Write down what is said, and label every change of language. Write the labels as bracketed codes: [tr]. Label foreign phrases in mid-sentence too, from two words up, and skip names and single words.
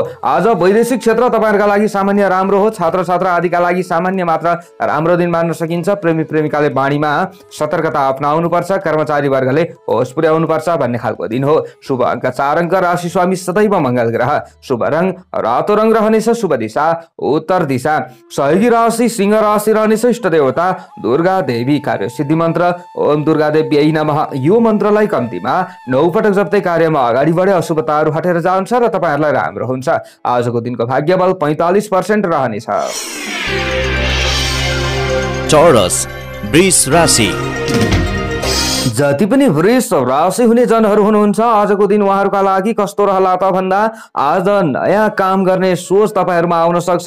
[ne] आज वैदेशिक क्षेत्र तपाईहरुका लागि सामान्य राम्रो हो। छात्र छात्रा आदिका लागि सामान्य मात्र राम्रो दिन मान्न सकिन्छ। प्रेमी प्रेमिकाले बाणीमा सतर्कता अपनाउनु पर्छ। कर्मचारी वर्गले होस पुर्याउनु पर्छ भन्ने खालको दिन हो। शुभ अङ्क 4 अङ्क। राशि स्वामी सदैव मंगल ग्रह। शुभ रंग रातो रंग रहनेछ। शुभ दिशा उत्तर दिशा। सहयोगी राशि सिंह राशि रहनेछ। इष्ट देवता दुर्गा देवी। कार्य सिद्धि मन्त्र [sa] ओम दुर्गा देव्यै नमः। [ne] यो मन्त्रलाई कम्तीमा 9 पटक जप्दै कार्यमा अगाडि बढे अशुभताहरू हटेर जान्छ र तपाईहरुलाई राम्रो हुन्छ। आजको दिनको भाग्यबल 45% रहनेछ। चौरस वृष राशि। जति पनि वृष राशि हुने जनहरू हुनुहुन्छ आजको दिन उहाँहरूका लागि कस्तो रहला त भन्दा आज नयाँ काम गर्ने सोच तपाईहरुमा आउन सक्छ।